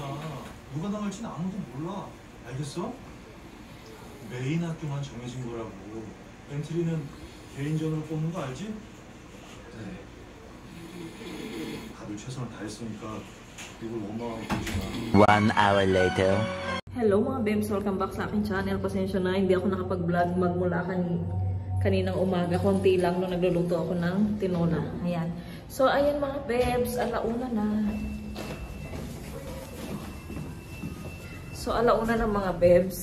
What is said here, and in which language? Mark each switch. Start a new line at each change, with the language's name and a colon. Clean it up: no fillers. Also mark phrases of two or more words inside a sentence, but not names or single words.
Korean: 누가 나갈지는 아무도 몰라. 알겠어? 메인 학교만 정해진 거라고. 엔트리는 개인전으로 뽑는 거 알지? 네. 다들 최선을 다했으니까 이걸 원망하고 보지 마.
English: 1 hour later.
Filipino: Hello mga Bebs! Welcome back sa aking channel. Pasensya na, hindi ako nakapag-vlog magmula kaninang umaga. Konti lang nung nagluluto ako ng tinola. Ayan. So, ayan mga Bebs. Alauna na. So, alauna na mga Bebs.